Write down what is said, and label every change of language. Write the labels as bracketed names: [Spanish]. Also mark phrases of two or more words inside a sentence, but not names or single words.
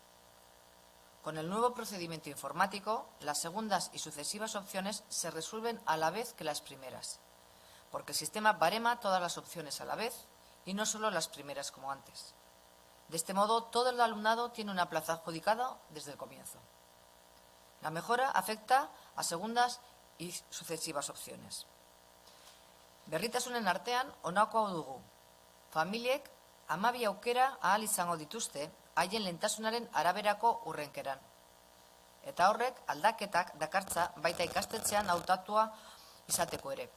[Spanish] Con el nuevo procedimiento informático, las segundas y sucesivas opciones se resuelven a la vez que las primeras, porque el sistema barema todas las opciones a la vez y no solo las primeras como antes. De este modo, todo el alumnado tiene una plaza adjudicada desde el comienzo. La mejora afecta a segundas y sucesivas opciones. [Basque] Berritasunen artean honako hau dugu. Familiek 12 aukera ahal izango dituzte haien lehentasunaren araberako hurrenkeran. Eta horrek aldaketak dakartza baita ikastetxean hautatua izateko ere.